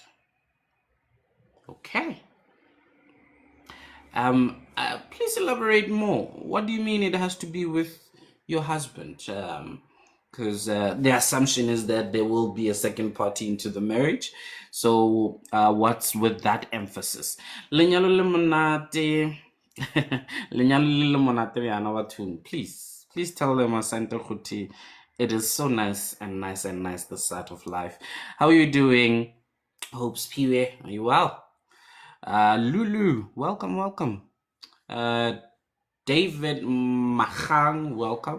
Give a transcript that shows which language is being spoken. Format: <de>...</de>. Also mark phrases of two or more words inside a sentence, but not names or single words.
<en>Okay. Please elaborate more. What do you mean it has to be with your husband? Because the assumption is that there will be a second party into the marriage. So what's with that emphasis?</en> <st>Lenyalo le monate. Lenyalo le monate bana bathong.</st> <en>Please tell them Sekgothudi. It is so nice and nice the start of life. How are you doing? Hopes Piwe, are you well? Lulu, welcome. David Mahang, welcome.</en>